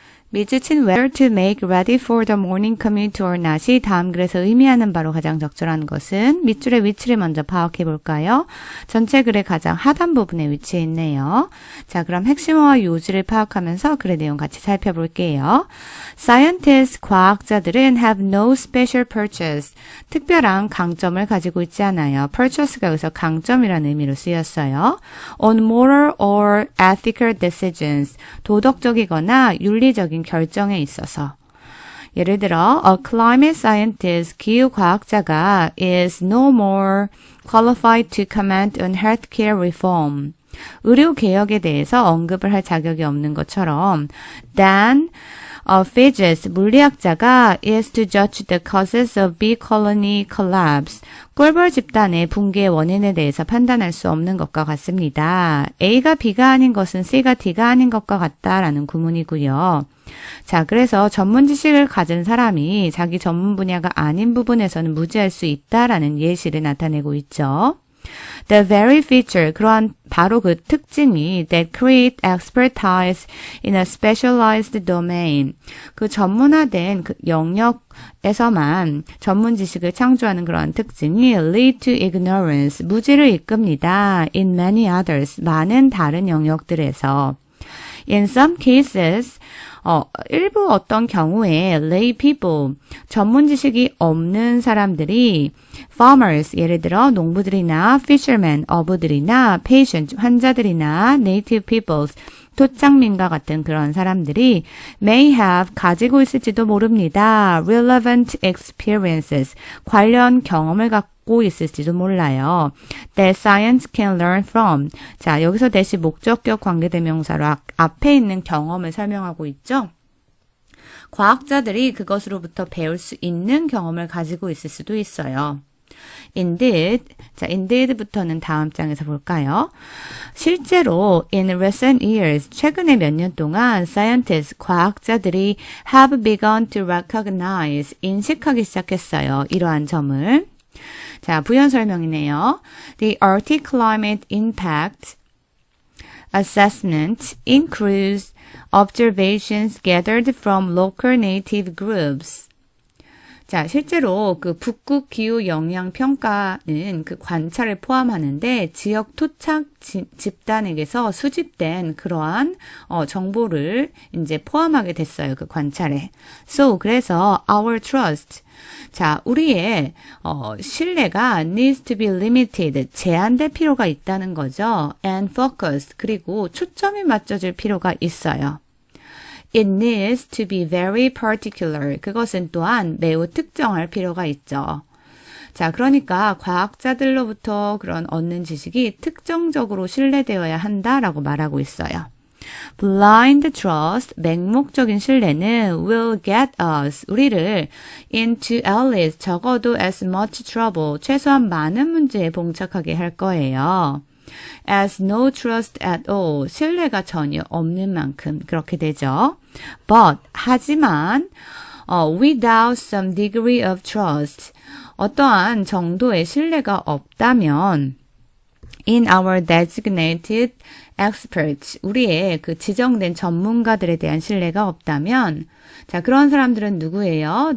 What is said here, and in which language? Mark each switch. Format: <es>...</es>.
<ko>미즈친</ko> <en>whether to make ready for the morning commute or not</en> <ko>이 다음 글에서 의미하는 바로 가장 적절한 것은 밑줄의 위치를 먼저 파악해 볼까요? 전체 글의 가장 하단 부분에 위치해 있네요. 자, 그럼 핵심어와 요지를 파악하면서 글의 내용 같이 살펴볼게요.</ko> <en>Scientists,</en> <ko>과학자들은</ko> <en>have no special purchase.</en> <ko>특별한 강점을 가지고 있지 않아요. purchase가 여기서 강점이라는 의미로 쓰였어요.</ko> <en>on moral or ethical decisions.</en> <ko>도덕적이거나 윤리적인 결정에 있어서. 예를 들어,</ko> <en>a climate scientist,</en> <ko>기후과학자가</ko> <en>is no more qualified to comment on healthcare reform.</en> <ko>의료개혁에 대해서 언급을 할 자격이 없는 것처럼</ko> <en>than a physicist,</en> <ko>물리학자가</ko> <en>is to judge the causes of bee colony collapse.</en> <ko>꿀벌 집단의 붕괴의 원인에 대해서 판단할 수 없는 것과 같습니다. A가 B가 아닌 것은 C가 D가 아닌 것과 같다라는 구문이고요. 자, 그래서 전문 지식을 가진 사람이 자기 전문 분야가 아닌 부분에서는 무지할 수 있다라는 예시를 나타내고 있죠.</ko> <en>The very feature,</en> <ko>그러한 바로 그 특징이</ko> <en>that create expertise in a specialized domain.</en> <ko>그 전문화된 그 영역에서만 전문 지식을 창조하는 그러한 특징이</ko> <en>lead to ignorance,</en> <ko>무지를 이끕니다.</ko> <en>In many others,</en> <ko>많은 다른 영역들에서.</ko> <en>In some cases,</en> <ko>일부 어떤 경우에</ko> <en>lay people,</en> <ko>전문 지식이 없는 사람들이 farmers, 예를 들어 농부들이나 fishermen, 어부들이나 patient, 환자들이나</ko> <en>native peoples,</en> <ko>토착민과 같은 그런 사람들이</ko> <en>may have,</en> <ko>가지고 있을지도 모릅니다.</ko> <en>relevant experiences,</en> <ko>관련 경험을 갖고 있을지도 몰라요.</ko> <en>that science can learn from.</en> <ko>자, 여기서 대시 목적격 관계대명사로 앞에 있는 경험을 설명하고 있죠. 과학자들이 그것으로부터 배울 수 있는 경험을 가지고 있을 수도 있어요. Indeed, 자, indeed부터는 다음 장에서 볼까요? 실제로</ko> <en>in recent years,</en> <ko>최근에 몇 년 동안 scientists, 과학자들이</ko> <en>have begun to recognize,</en> <ko>인식하기 시작했어요. 이러한 점을. 자, 부연 설명이네요.</ko> <en>The Arctic Climate Impact Assessment includes observations gathered from local native groups.</en> <ko>자, 실제로 그 북극 기후 영향 평가는 그 관찰을 포함하는데 지역 토착 집단에게서 수집된 그러한 정보를 이제 포함하게 됐어요. 그 관찰에.</ko> <en>So, 그래서 our trust. 자,</en> <ko>우리의 신뢰가</ko> <en>needs to be limited.</en> <ko>제한될 필요가 있다는 거죠.</ko> <en>And focused.</en> <ko>그리고 초점이 맞춰질 필요가 있어요.</ko> <en>It needs to be very particular.</en> <ko>그것은 또한 매우 특정할 필요가 있죠. 자, 그러니까 과학자들로부터 그런 얻는 지식이 특정적으로 신뢰되어야 한다라고 말하고 있어요.</ko> <en>Blind trust,</en> <ko>맹목적인 신뢰는</ko> <en>will get us, 우리를 into at least, 적어도 as much trouble,</en> <ko>최소한 많은 문제에 봉착하게 할 거예요.</ko> <en>As no trust at all,</en> <ko>신뢰가 전혀 없는 만큼 그렇게 되죠. But, 하지만</ko> <en>without some degree of trust,</en> <ko>어떠한 정도의 신뢰가 없다면</ko> <en>in our designated experts,</en> <ko>우리의 그 지정된 전문가들에 대한 신뢰가 없다면 자, 그런 사람들은 누구예요?</ko>